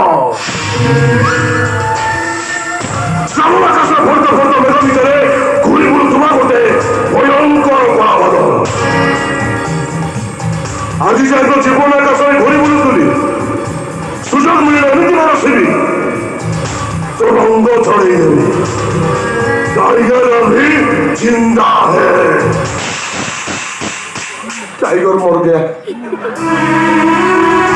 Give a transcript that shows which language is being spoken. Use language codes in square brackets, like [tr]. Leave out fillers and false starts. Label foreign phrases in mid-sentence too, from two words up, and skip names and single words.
[or] ଶ୍ରାବଣ ଆକାଶର ଫର୍ଦ୍ଦ ଫର୍ଦ୍ଦ ମେଘ ଭିତରେ ଘୁରି ବୁଲୁଥିବା ଗୋଟେ ଭୟଙ୍କର କଳା ବାଦଲ ଆଜି ଯାଏ ତ ଜୀବନ ଆକାଶରେ ଘୁରି ବୁଲୁଥିଲି ସୁଯୋଗ ମିଳିଲେ ଏମିତି ବସିବି [hi] तो रंग छड़े टाइगर अभी जिंदा है टाइगर मर गया